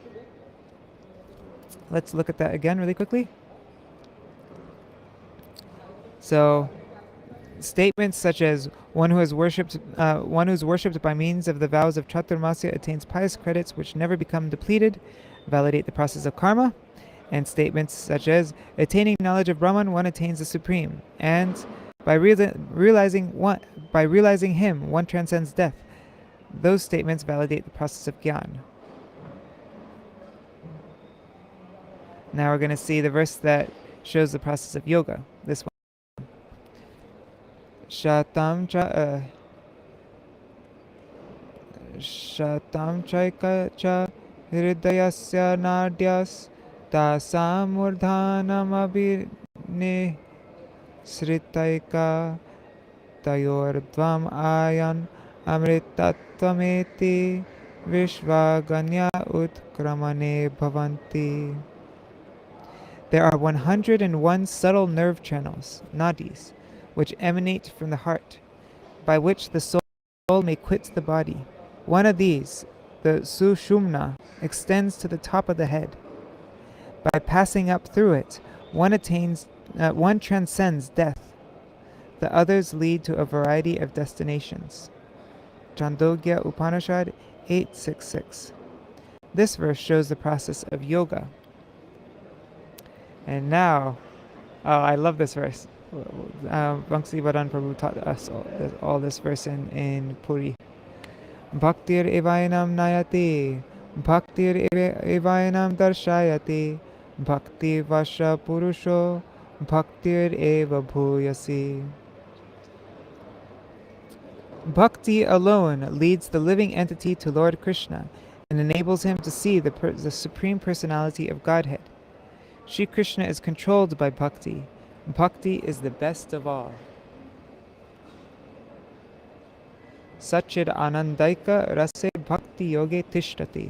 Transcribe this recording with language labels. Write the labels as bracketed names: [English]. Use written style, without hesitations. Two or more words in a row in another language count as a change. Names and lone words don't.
[English] Let's look at that again really quickly. So, statements such as one who's worshipped by means of the vows of Chaturmasya attains pious credits which never become depleted, validate the process of karma, and statements such as attaining knowledge of Brahman, one attains the Supreme, and by realizing him, one transcends death. Those statements validate the process of Gyan. Now we're going to see the verse that shows the process of yoga. This one. [Sanskrit] शतं चैक च हृदयस्य नाड्यस् तासम् ऊर्धनम् अभिने श्रितैक तयोर्द्वम् अयन् अमृतत्वमेति विश्वगन्य उत्क्रमणे भवन्ति. [English] There are 101 subtle nerve channels, nadis, which emanate from the heart, by which the soul may quit the body. One of these, the Sushumna, extends to the top of the head. By passing up through it, one transcends death. The others lead to a variety of destinations. Chandogya Upanishad 8.6.6. This verse shows the process of yoga. And now, I love this verse. Bhaktisiddhanta Prabhu taught us all this verse in Puri. [Sanskrit] भक्तिर् एवैनं नयति, भक्तिर् एवैनं दर्शयति, भक्ति वश पुरुषो, भक्तिर् एव भूयसी. [English] Bhakti alone leads the living entity to Lord Krishna and enables him to see the Supreme Personality of Godhead. Shri Krishna is controlled by Bhakti. Bhakti is the best of all. [Sanskrit] सच्चिद् आनन्दैक रसे भक्ति योगे तिष्ठति.